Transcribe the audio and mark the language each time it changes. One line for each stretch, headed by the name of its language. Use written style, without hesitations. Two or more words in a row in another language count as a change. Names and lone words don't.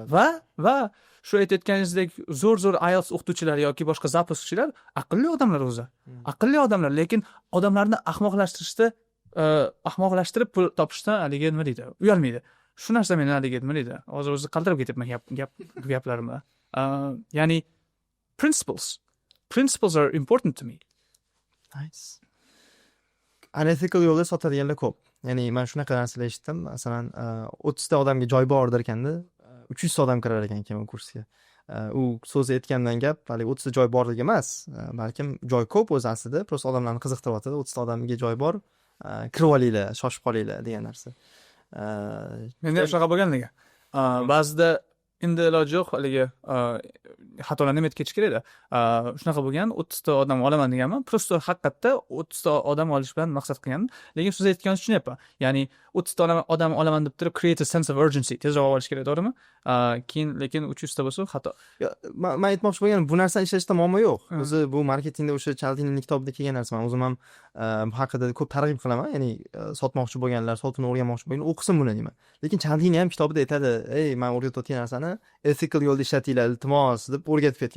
Uzbek: Va shu aytayotganingizdek zo'r IELTS o'qituvchilari yoki boshqa zaposkchilar aqlli odamlar o'zi. Aqlli odamlar, lekin odamlarni ahmoqlashtirib pul topishdan haligi nima deydi? Uyalmaydi. Shu narsa meni haligi nima deydi? Hozir o'zi qaltirib ketyapman gaplarimda. Ya'ni
English: principles are important to me.
Uzbek: Nice. Unethical yo'lda sotadiganlar ko'p. Ya'ni men shunaqa narsalar eshitdim. Masalan, 30 ta odamga joy bordir ekanda, 300 ta odam kirar ekan keyin kursga. U so'z aytgandan gap, hali 30 ta joy borligi emas, balkim joy ko'p o'zi aslida, prosta odamlarni qiziqtiryapti. 30 ta odamga joy bor, kirib olinglar, shoshib qolinglar degan narsa. Menda shunaqa bo'lganligi. Ba'zida endi iloji yo'q haligi xatolarni nima ketish kerak-da. Shunaqa bo'lgan, 30 ta odam olaman deganman. Prosta haqiqatda 30 ta odam olish bilan maqsad qilganman. Lekin siz aytganingizni tushunyapman. Ya'ni 30 ta odam olaman deb turib
English: create a sense of urgency
Uzbek: tezroq olish kerak, to'g'rimi? Keyin lekin 300 ta bo'lsa xato. Men aytmoqchi bo'lganim, bu narsani ishlashda muammo yo'q. O'zi bu marketingda o'sha Chaldinining kitobida kelgan narsa. Men o'zim ham bu haqida ko'p targ'ib qilaman. Ya'ni sotmoqchi bo'lganlar, sotuvni o'rganmoqchi bo'lganlar o'qisin buni deyman. Lekin Chaldini ham kitobida aytadi, "Ey, men o'rgatayotgan narsani ethical yo'lda ishlatinglar, iltimos" deb o'rgatib ketgan.